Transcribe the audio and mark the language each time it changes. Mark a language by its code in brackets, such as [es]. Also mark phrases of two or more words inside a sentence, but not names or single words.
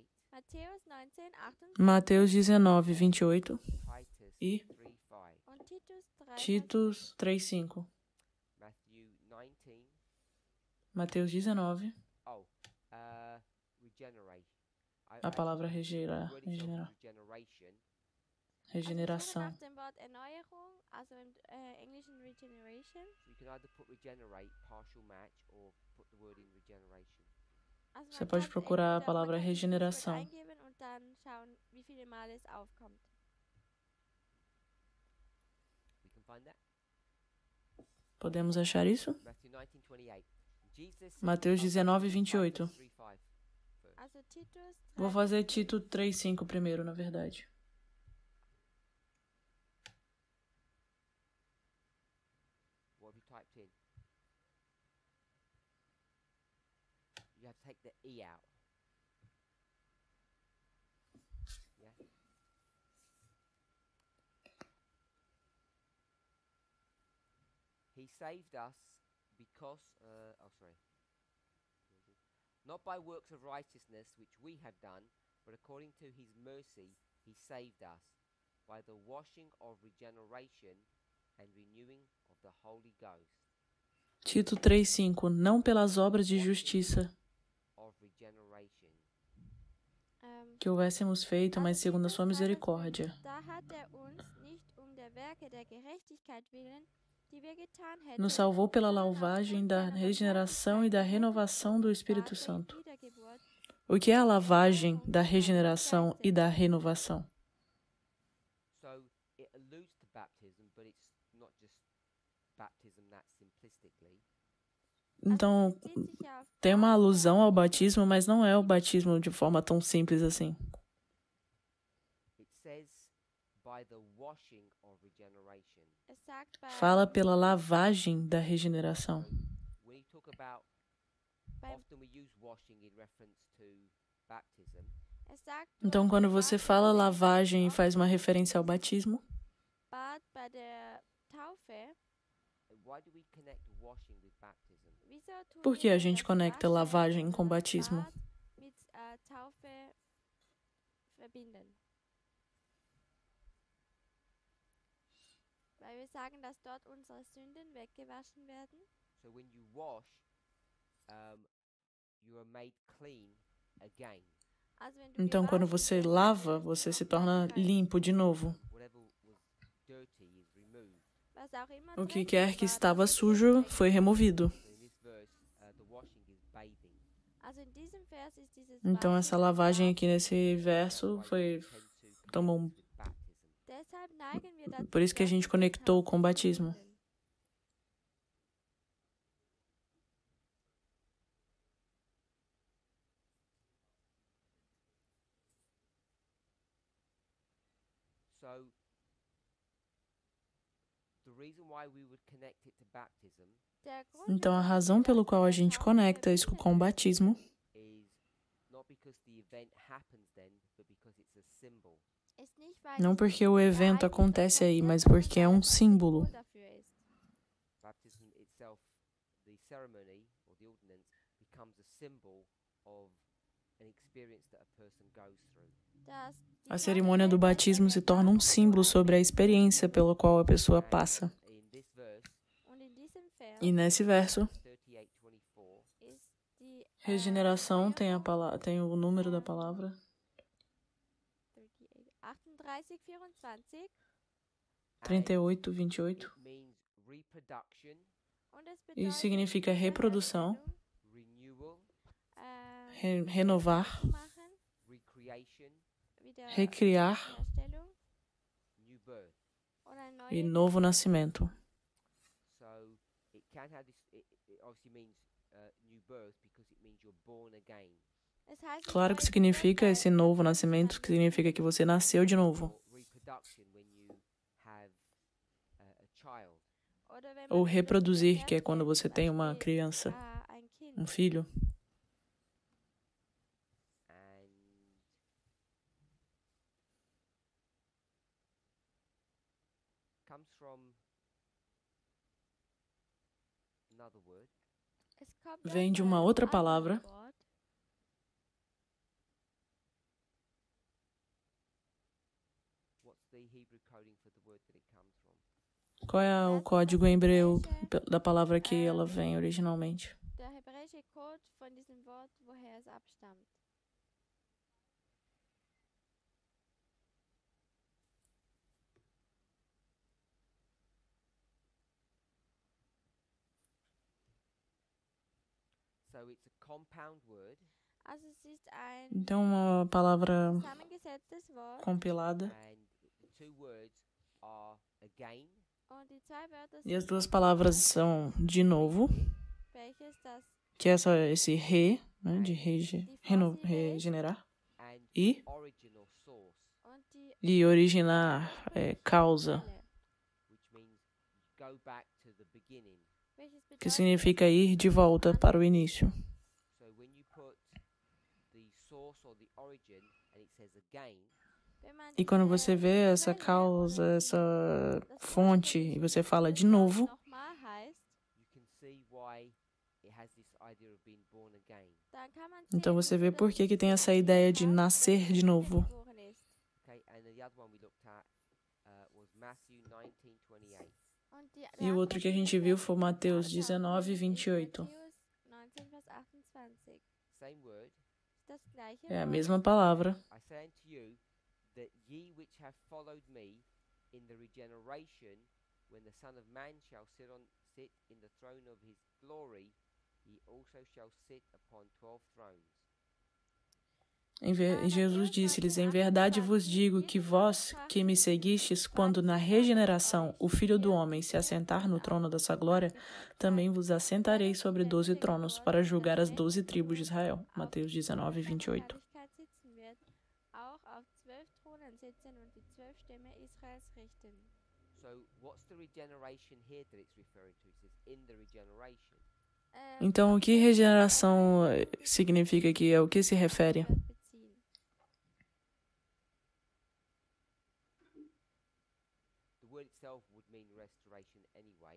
[de] Matthäus 19, 28 [pt] Mateus 19, 28 [en] Titus [pt] e 3:5. [de] und Titus 3. Titus 3, 5. [en] Matthew 19. [pt] Mateus 19, [en] Regenerate. [pt] a palavra regenerar, [en] word itself is [pt] regenerar, [en] regeneration. [de] Also ich suche [pt] regeneração. [de] nach dem Wort Erneuerung, also im Englischen Regeneration. [en] So you can either put regenerate, partial match, or put the word in regeneration. [de] Also [pt] Você [de] man [pt] pode [de] kann [pt] procurar a [de] entweder- [pt] palavra [de] man kann dieses Wort [pt] regeneração. [de] eingeben und dann schauen, wie viele Mal es aufkommt. [en] find that? [pt] Podemos achar isso? [en] Matthew 19:28. Jesus said, [pt] Mateus 19:28. [en] 3:5 first. [de] Also Titus [pt] Vou fazer Tito 3:5 primeiro, na verdade. [en] What have you typed in? You have to take the E out. Yeah. He saved us because, not by works of righteousness which we have done, but according to his mercy he saved us by the washing of regeneration and renewing of the Holy Ghost. [pt] Tito 3:5. Não pelas obras de justiça [en] Of regeneration. [pt] que houvéssemos feito, mas segundo a sua misericórdia. [de] Da hat uns nicht der Werke der Gerechtigkeit willen, die wir getan hätten, [pt] Nos salvou pela lavagem da regeneração e da renovação do Espírito Santo. O que é a lavagem da regeneração e da renovação? [en] So it alludes to baptism, but it's not just baptism that simplistically. [pt] Então, tem uma alusão ao batismo, mas não é o batismo de forma tão simples assim. [en] It says by the washing of regeneration. [de] Es sagt [pt] Fala pela lavagem da regeneração. [en] When you talk about, often we use washing in reference to baptism. [de] es sagt [pt] Então, quando você fala lavagem e faz uma referência ao batismo, [de] Bad bei der Taufe, [en] Why do we connect washing with baptism? [de] wieso tun [pt] por que [de] wir [pt] a gente [de] das [pt] conecta [de] Waschen [pt] lavagem com [de] oder das [pt] batismo? [de] Bad mit Taufe verbinden? Weil wir sagen, dass dort unsere Sünden weggewaschen werden. [en] So when you wash, you are made clean again. [de] Also wenn du [pt] Então, quando [de] gewaschen [pt] você [de] wirst, [pt] lava, [de] wirst du [pt] você se [de] wieder [pt] torna [de] rein. [pt] limpo de novo. [en] Whatever was dirty is removed. [de] Was auch immer [pt] O que [de] dreckig [pt] quer que [de] war, [pt] estava [de] das wird [pt] sujo [de] weggewaschen. [pt] foi removido. [en] So in this verse, the washing is bathing. [de] Also in diesem Vers ist dieses [pt] Então, [de] Waschen [pt] essa [de] ein [pt] lavagem [de] Bad. [pt] aqui nesse verso foi tomou um- [en] With baptism. [de] Deshalb neigen wir dazu, [pt] Por isso que a [de] das [pt] gente [de] mit der [pt] conectou [de] Taufe [pt] com o [de] zu [pt] batismo. [de] verbinden. [en] So the reason why we would connect it to baptism [de] Der Grund, [pt] Então, a [de] warum wir [pt] razão [de] das [pt] pelo [de] mit [pt] qual a [de] der [pt] gente [de] Taufe [pt] conecta isso [de] verbinden, [pt] com o batismo [en] is not because the event happens then, but because it's a symbol. [de] ist nicht, weil [pt] não [de] dieses [pt] porque o evento [de] Ereignis [pt] acontece aí, [de] passiert, [pt] mas [de] sondern [pt] porque é [de] weil [pt] um [de] es ein [pt] símbolo. [de] Symbol dafür ist. [en] Baptism itself, the ceremony or the ordinance, becomes a symbol of an experience that a person goes through. [de] Dass die [pt] A [de] Taufe [pt] cerimônia do [de] selber [pt] batismo se [de] eine [pt] torna um [de] Erfahrung [pt] símbolo [de] für [pt] sobre a [de] einen [pt] experiência pela qual a pessoa passa. [en] In this verse, [de] Und in diesem Vers [pt] E nesse verso, 38:24, [de] ist die [pt] regeneração tem, [de] Erneuerung, [pt] tem o número da palavra 38, 24 38, 28. [en] it means reproduction, [de] und es [pt] Isso [de] bedeutet [pt] significa reprodução, [de] Wiederherstellung, [en] renewal, [pt] renovar, [de] machen, [en] recreation, [pt] recriar [de] Wiederherstellung [en] new birth. [de] und ein [pt] e [de] neues [pt] novo nascimento. [en] So it can have this. It obviously means new birth because it means you're born again. [de] Es heißt nicht [pt] Claro que [de] neues [pt] significa [de] Geburt, [pt] esse [de] weil [pt] novo [de] es [pt] nascimento, que [de] dann [pt] significa que você nasceu de novo. [en] Or reproduction when you have a child. [de] oder wenn [pt] Ou [de] man etwas [pt] reproduzir, que é quando [de] wiederherstellt, [pt] você [de] zum [pt] tem uma [de] Beispiel, [pt] criança, [de] ein Kind. [pt] um filho. [en] And comes from another word. [de] Es kommt [pt] Vem [de] aus [pt] de uma [de] einem [pt] outra [de] anderen [pt] palavra. [de] Wort. [en] What's the Hebrew coding for the word that it comes from? [pt] Qual é o código em hebreu da palavra que ela vem originalmente? [de] Der hebräische Code von diesem Wort, woher es abstammt. [en] So it's a compound word, [de] Also es ist ein [pt] Então, uma palavra [de] zusammengesetztes Wort [pt] compilada. [en] and the two words are again [de] Und die zwei Wörter [pt] E as [de] sind [pt] duas palavras são de novo, [de] welches das [pt] que é esse re, né, de regenerar, [en] and [pt] e [en] original source, [de] und die [pt] e originar, causa, [de] Quelle, [en] which means go back to the beginning. [de] welches [pt] que [de] bedeutet, [pt] significa ir de volta para o início. [en] So when you put the source or the origin and it says again, [de] wenn man [pt] E quando [de] die, [pt] você vê essa [de] Quelle [pt] causa, [de] oder [pt] essa [de] das [pt] fonte, e você fala de [de] ursprüngliche [pt] novo, [de] nochmal heißt, [en] you can see why it has this idea of being born again. [de] dann kann man [pt] então [de] sehen, [pt] você [de] wieso [pt] vê [de] das [pt] por que tem essa [de] Idee [pt] ideia de [de] hat, dass [pt] nascer [de] er [pt] de novo. [de] wiedergeboren ist. [en] Okay, and the other one we looked at was Matthew 19:28. [de] Und die [pt] E o outro que a gente viu foi Mateus Mateus 19, 28. 19, [de] Vers 28. [en] Same word. [de] Das gleiche [pt] É a [de] Wort. [pt] mesma palavra. [en] I say unto you that ye which have followed me in the regeneration, when the Son of Man shall sit in the throne of his glory, he also shall sit upon 12 thrones. [pt] Jesus disse-lhes: Em verdade vos digo que vós, que me seguistes, quando na regeneração o Filho do Homem se assentar no trono da sua glória, também vos assentarei sobre 12 tronos para julgar as 12 tribos de Israel. Mateus 19, 28. [de] Auch auf 12 Thronen sitzen und die 12 Stämme Israels richten. [en] So what's the regeneration here that it's referring to? It says in the regeneration. [pt] Então, o que regeneração significa aqui? É o que se refere? [en] The word itself would mean restoration anyway.